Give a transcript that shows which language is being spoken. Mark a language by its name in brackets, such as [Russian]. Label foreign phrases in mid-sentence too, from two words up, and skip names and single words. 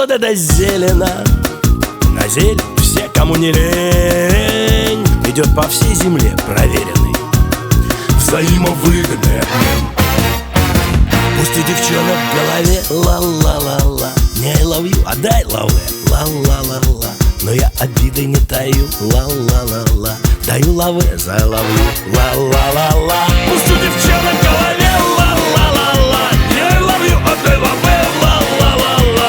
[Russian] зелено. На зелень все, кому не лень, идет по всей земле проверенный, взаимовыгодный обмен. Пусть у девчонок в голове ла-ла-ла-ла, не [English] I love you, [Russian] а дай лаве, ла-ла-ла-ла. Но я обиды не таю, ла-ла-ла-ла, даю лаве за лавлю, ла-ла-ла-ла. Пусть у девчонок в голове ла-ла-ла-ла, не [English] I love you, [Russian] а дай лаве, ла-ла-ла-ла.